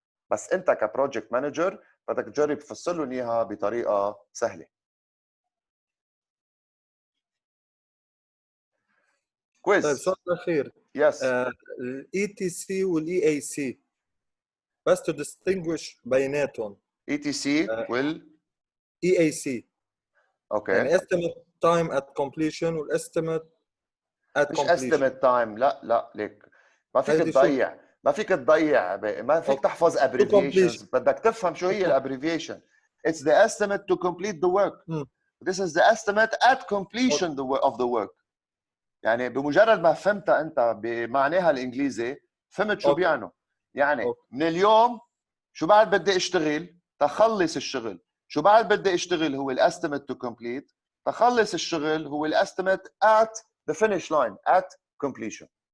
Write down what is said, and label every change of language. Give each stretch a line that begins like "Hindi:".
Arabic: بس انت كبروجكت مانجر بدك تجرب تفسر لهم اياها بطريقه سهله. كويز. طيب سؤال اخير. يس الاي تي سي والاي اي سي بس تو ديستنجويش بيناتهم. اي تي سي وال اي اي سي اوكي يعني
English: estimate time at completion والاستيميت at
Arabic: مش
English: completion.
Arabic: estimate time، لا ليك ما فيك تضيع، ما فيك تحفظ abbreviations، بدك تفهم شو هي الابريفيشن.
English: It's the estimate to complete the work. This is the estimate at completion of the work.
Arabic: يعني بمجرد ما فهمتها انت بمعناها الانجليزي فهمت شو بيعنوا. يعني من اليوم شو بعد بدي اشتغل تخلص الشغل، شو بعد بدي اشتغل هو الاستيميت تو كومبليت، تخلص الشغل هو الاستيميت at the finish line at completion.